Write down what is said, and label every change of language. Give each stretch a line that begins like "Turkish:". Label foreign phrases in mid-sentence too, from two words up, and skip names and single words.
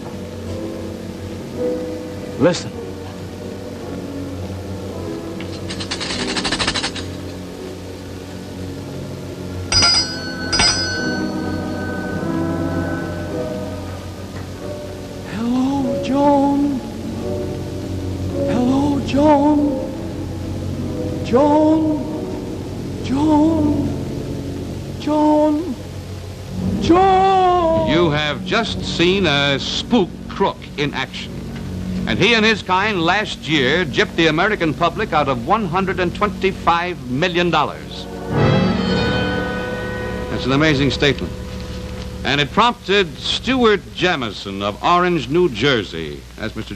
English: Listen. Hello, Joan. Hello, Joan. Joan. Joan. Joan. Joan. You have just seen a spook crook in action. And he and his kind last year gypped the American public out of $125 million. That's an amazing statement. And it prompted Stuart Jamison of Orange, New Jersey, that's Mr.